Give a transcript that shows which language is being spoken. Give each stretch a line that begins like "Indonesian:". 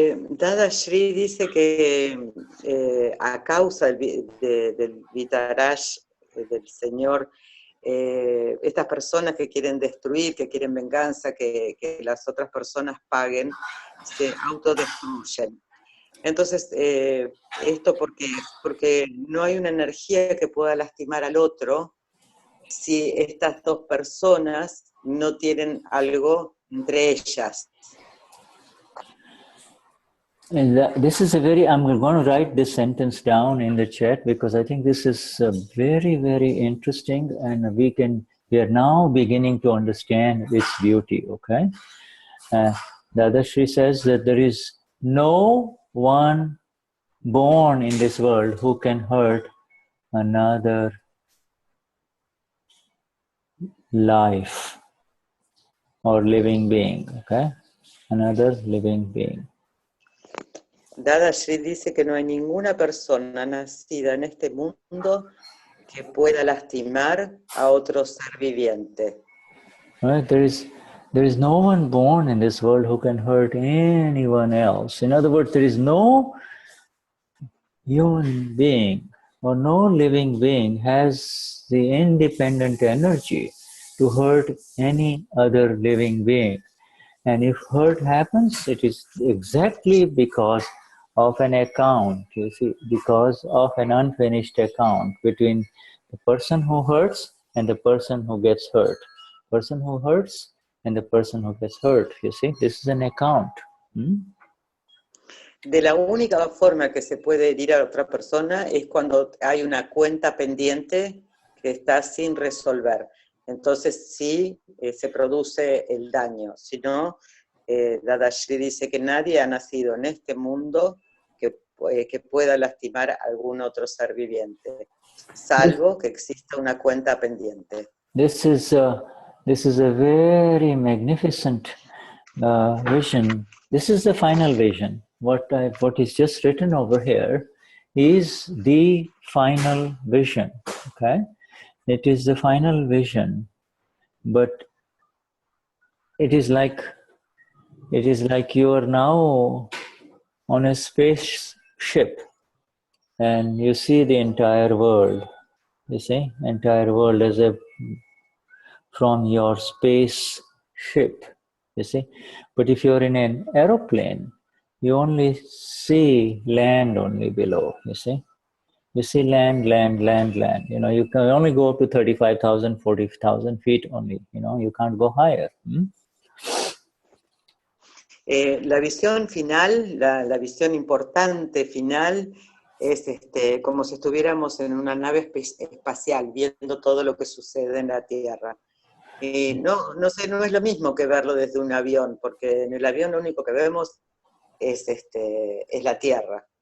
Spanish: Dada Shri dice que a causa del Vitarash del Señor, estas personas que quieren destruir, que quieren venganza, que las otras personas paguen, se autodestruyen. Entonces, esto porque no hay una energía que pueda lastimar al otro si estas dos personas no tienen algo entre ellas.
English: And this is I'm going to write this sentence down in the chat because I think this is very, very interesting, and we are now beginning to understand its beauty, okay? Dadashri says that there is no one born in this world who can hurt another life or living being, okay? Another living being.
Spanish: Dadashri dice que no hay ninguna persona nacida en este mundo que pueda lastimar a otro ser viviente.
English: Right? There is no one born in this world who can hurt anyone else. In other words, there is no human being or no living being has the independent energy to hurt any other living being. And if hurt happens, it is exactly because of an account, you see, because of an unfinished account between the person who hurts and the person who gets hurt. Person who hurts and the person who gets hurt, you see, this is an account.
Spanish: De la única forma que se puede herir a otra persona es cuando hay una cuenta pendiente que está sin resolver. Entonces sí se produce el daño. Si no, Dadashri dice que nadie ha nacido en este mundo que pueda lastimar a algún otro ser viviente, salvo que exista una cuenta pendiente.
English: This is a very magnificent vision. This is the final vision. What is just written over here is the final vision. Okay, it is the final vision, but it is like you are now on a spaceship and you see the entire world. You see, entire world as from your space ship. You see, but if you're in an aeroplane, you only see land only below, you see. You see land, land, land, land. You know, you can only go up to 35,000, 40,000 feet only. You know, you can't go higher.
Spanish: La visión final, la visión importante final, es como si estuviéramos en una nave espacial, viendo todo lo que sucede en la Tierra. No sé, no es lo mismo que verlo desde un avión, porque en el avión lo único que vemos es la Tierra.